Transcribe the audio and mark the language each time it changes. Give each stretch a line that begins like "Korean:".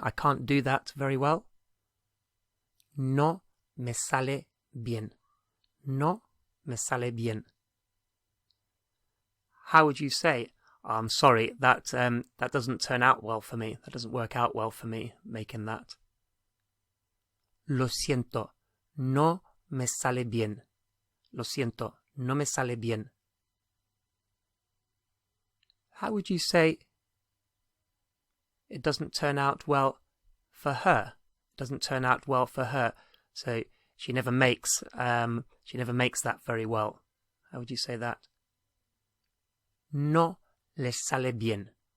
English: I can't do that very well.
Spanish: No me sale bien. No me sale bien.
English: How would you say, I'm sorry, that doesn't turn out well for me. That doesn't work out well for me, making that.
Spanish: Lo siento, no me sale bien. Lo siento, no me sale bien.
English: How would you say it doesn't turn out well for her? It doesn't turn out well for her. So she never makes that very well. How would you say that?
Spanish: No le sale bien.